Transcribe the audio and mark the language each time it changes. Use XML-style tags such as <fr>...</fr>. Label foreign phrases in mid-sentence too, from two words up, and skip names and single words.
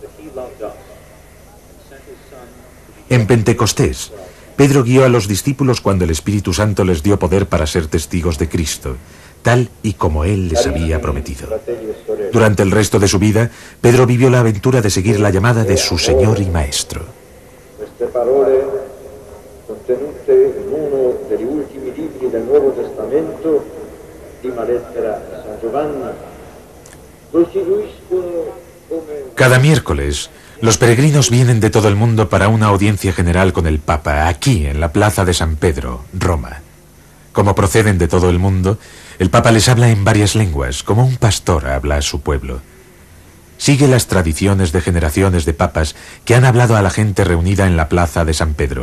<es>En Pentecostés, Pedro guió a los discípulos cuando el Espíritu Santo les dio poder para ser testigos de Cristo, tal y como él les había prometido. Durante el resto de su vida, Pedro vivió la aventura de seguir la llamada de su Señor y Maestro.</es> <it>Queste parole, contenute in uno degli ultimi libri del Nuovo Testamento, prima lettera a San Giovanni, costituiscono come...</it> <es>Cada miércoles, los peregrinos vienen de todo el mundo para una audiencia general con el Papa, aquí en la Plaza de San Pedro, Roma. Como proceden de todo el mundo, el Papa les habla en varias lenguas, como un pastor habla a su pueblo. Sigue las tradiciones de generaciones de papas que han hablado a la gente reunida en la Plaza de San Pedro.</es>